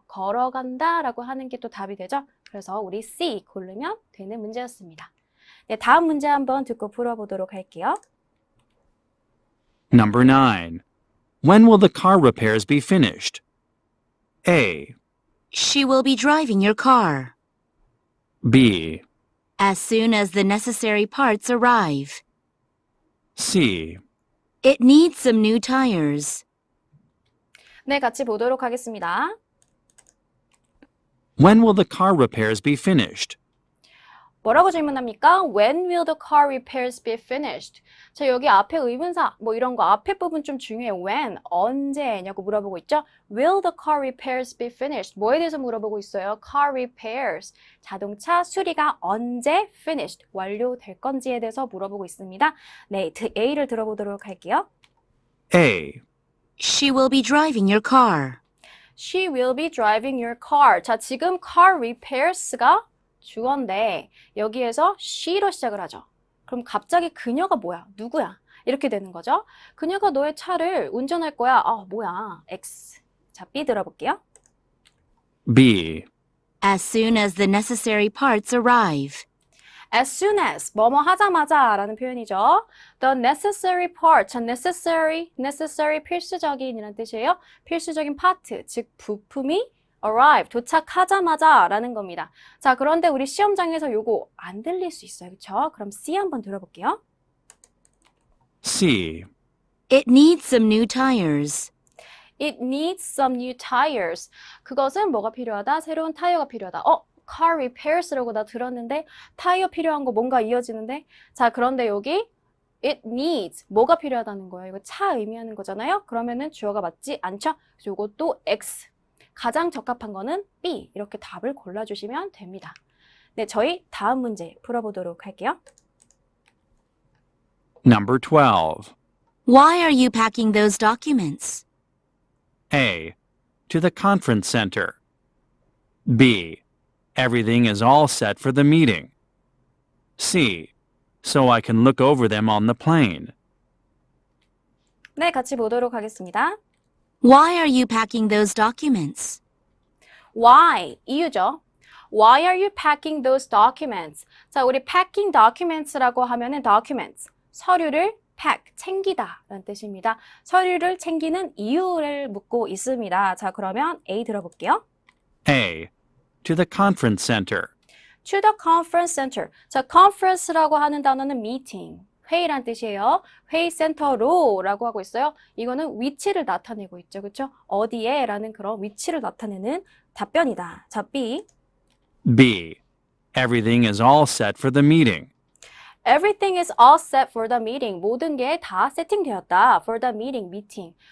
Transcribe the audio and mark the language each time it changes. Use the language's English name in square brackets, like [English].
[Korean] 걸어간다 라고 하는 게 또 답이 되죠. 그래서 우리 C 고르면 되는 문제였습니다. 네, 다음 문제 한번 듣고 풀어보도록 할게요. [English] Number 9. When will the car repairs be finished? A. She will be driving your car B. as soon as the necessary parts arrive. C. It needs some new tires. [Korean] 네, 같이 보도록 하겠습니다. [English] When will the car repairs be finished? [Korean] 뭐라고 질문합니까? [English] When will the car repairs be finished? [Korean] 자, 여기 앞에 의문사, 뭐 이런 거 앞에 부분 좀 중요해요. When, 언제냐고 물어보고 있죠? [English] Will the car repairs be finished? [Korean] 뭐에 대해서 물어보고 있어요? Car repairs, 자동차 수리가 언제 finished, 완료될 건지에 대해서 물어보고 있습니다. 네, A를 들어보도록 할게요. [English] A. She will be driving your car. She will be driving your car. [Korean] 자, 지금 car repairs가 주어인데 여기에서 she로 시작을 하죠. 그럼 갑자기 그녀가 뭐야? 누구야? 이렇게 되는 거죠. 그녀가 너의 차를 운전할 거야. 뭐야? X. 자, B 들어볼게요. [English] B. As soon as the necessary parts arrive. As soon as, [Korean] 뭐뭐 하자마자 라는 표현이죠. [English] The necessary part, [Korean] 자, necessary 필수적인이라는 뜻이에요. 필수적인 파트, 즉 부품이 arrive, 도착하자마자 라는 겁니다. 자, 그런데 우리 시험장에서 요거 안 들릴 수 있어요. 그쵸? 그럼 C 한번 들어볼게요. [English] C. It needs some new tires. It needs some new tires. [Korean] 그것은 뭐가 필요하다? 새로운 타이어가 필요하다. car repairs라고 나 들었는데 타이어 필요한 거 뭔가 이어지는데? 자, 그런데 여기 [English] it needs [Korean] 뭐가 필요하다는 거예요. 이거 차 의미하는 거잖아요. 그러면은 주어가 맞지 않죠? 그래서 이것도 X. 가장 적합한 거는 B. 이렇게 답을 골라주시면 됩니다. 네, 저희 다음 문제 풀어보도록 할게요. [English] Number 12. Why are you packing those documents? A. To the conference center. B. Everything is all set for the meeting. C. So I can look over them on the plane. [Korean] 네, 같이 보도록 하겠습니다. [English] Why are you packing those documents? [Korean] Why? 이유죠. [English] Why are you packing those documents? [Korean] 자, 우리 packing documents라고 하면은 documents, 서류를 pack, 챙기다 라는 뜻입니다. 서류를 챙기는 이유를 묻고 있습니다. 자, 그러면 A 들어볼게요. [English] A. To the conference center. To the conference center. [Korean] 자, conference라고 하는 단어는 meeting, 회의란 뜻이에요. 회의 센터로 라고 하고 있어요. 이거는 위치를 나타내고 있죠. 그렇죠? 어디에? 라는 그런 위치를 나타내는 답변이다. 자, B. [English] B. Everything is all set for the meeting. Everything is all set for the meeting. [Korean] 모든 게 다 세팅되었다. [English] For the meeting, meeting.